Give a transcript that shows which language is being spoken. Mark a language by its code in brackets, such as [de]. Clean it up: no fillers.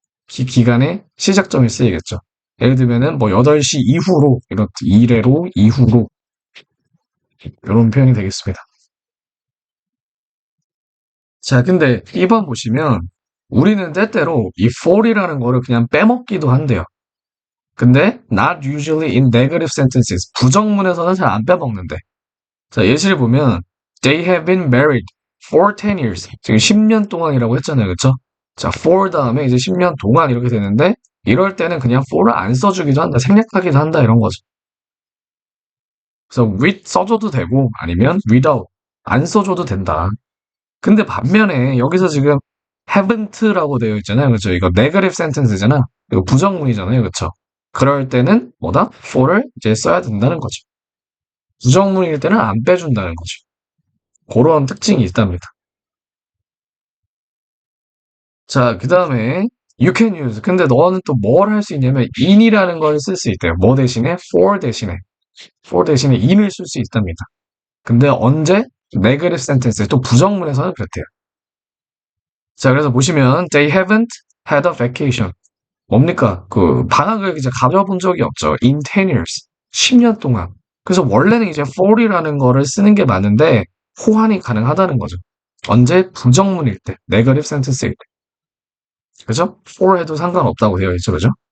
[ko] 기간의 시작점이 쓰이겠죠. 예를 들면은 뭐 8시 이후로 이런 이래로 이후로 이런 표현이 되겠습니다. 자, 근데 2번 보시면 우리는 때때로 이 for이라는 거를 그냥 빼먹기도 한대요. 근데 [en] not usually in negative sentences [ko] 부정문에서는 잘 안 빼먹는데. 자, 예시를 보면 [en] they have been married for 10 years. [ko] 지금 10년 동안이라고 했잖아요. 그쵸? 자, for 다음에 이제 10년 동안 이렇게 되는데 이럴 때는 그냥 for를 안 써주기도 한다. 생략하기도 한다. 이런 거죠. 그래서 with 써줘도 되고 아니면 without 안 써줘도 된다. 근데 반면에 여기서 지금 haven't라고 되어 있잖아요. 그렇죠? 이거 negative sentence잖아. 이거 부정문이잖아요. 그렇죠? 그럴 때는 뭐다? for를 이제 써야 된다는 거죠. 부정문일 때는 안 빼준다는 거죠. 그런 특징이 있답니다. 자, 그 다음에 [en] you can use. [ko] 근데 너는 또 뭘 할 수 있냐면 in이라는 걸 쓸 수 있대요. 뭐 대신에? for 대신에 in을 쓸 수 있답니다. 근데 언제? negative sentence. 또 부정문에서는 그렇대요. 자, 그래서 보시면 [en] they haven't had a vacation. [ko] 뭡니까? 그 방학을 이제 가져본 적이 없죠. [en] In 10 years. [ko] 10년 동안. 그래서 원래는 이제 for이라는 거를 쓰는 게 맞는데 호환이 가능하다는 거죠. 언제? 부정문일 때, 네거티브 센텐스일 때. 그죠? for 해도 상관없다고 되어 있죠. 그죠?